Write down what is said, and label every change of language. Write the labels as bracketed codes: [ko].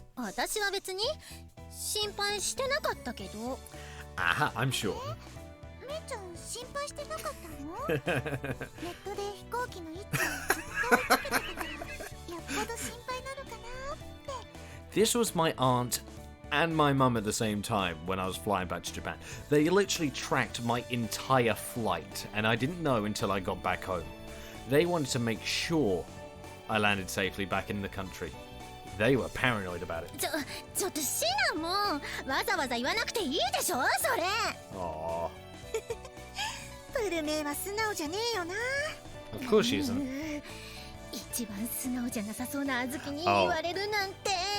[ja] 私は別に心配してなかったけど。 [en] Aha, I'm sure. [ja] めいちゃん心配してなかったの？ネットで飛行機の位置をずっと追いかけてたから、よっぽど心配なのかなって。 [en] This was my aunt and my mum at the same time when I was flying back to Japan. They literally tracked my entire flight, and I didn't know until I got back home. They wanted to make sure I landed safely back in the country. They were paranoid about it. [ja] ちょっとシナもわざわざ言わなくていいでしょ、それ。 [en] Aww. [ja] プルメイは素直じゃねえよな。 [en] Of course she isn't. [ja] 一番素直じゃなさそうなあずきに言われるなんて。